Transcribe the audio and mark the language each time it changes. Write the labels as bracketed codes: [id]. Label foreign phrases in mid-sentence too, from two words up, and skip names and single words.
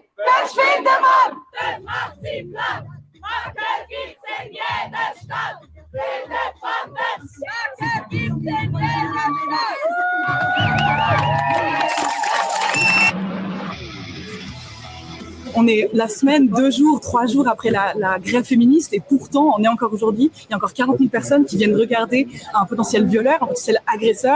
[de] Verschwinde Mann! Das macht sie platt! Marke gibt's in jeder Stadt! Findet man das? Marke gibt's in jeder [fr] On est la semaine, 2 jours, 3 jours après la grève féministe et pourtant, on est encore aujourd'hui, il y a encore 40 000 personnes qui viennent regarder un potentiel violeur, un potentiel agresseur.